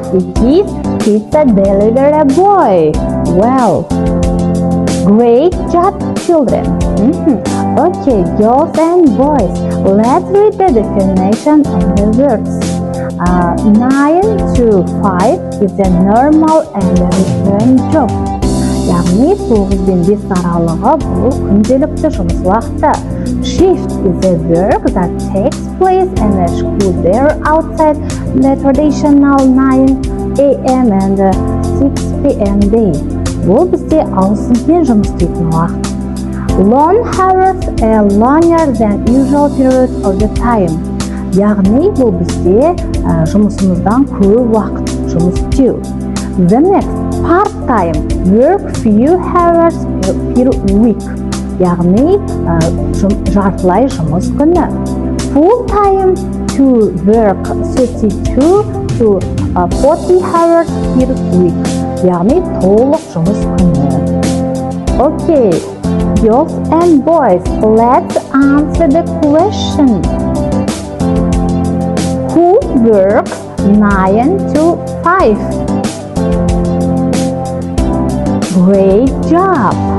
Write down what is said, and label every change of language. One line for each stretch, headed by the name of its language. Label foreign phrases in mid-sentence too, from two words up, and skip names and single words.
English: It is pizza delivery boy. Well, great job, children. Okay, girls and boys, let's read the definition of the words. 9 to 5 is a normal and recurring job.
Kazakh: Яғни 9 бен 5 аралығы бұл күнделікті жұмыс уақыты.
English: Shift is a work that takes place in a school there outside the traditional 9 a.m. and 6 p.m. day.
Kazakh: Бұл бізде ауысыммен жұмыс істейтін уақыт.
English: Long hours are longer than usual period of the time.
Kazakh: Яғни бұл бізде жұмысымыздан көп уақыт жұмыс істеу.
English: The next, part-time, work few hours per week.
Kazakh: Яғни жартылай жұмыс күні.
English: Full-time, to work 32 to 40 hours per week.
Kazakh: Яғни толық жұмыс күні.
English: Okay, girls and boys, let's answer the question. Who works 9 to 5? Great job!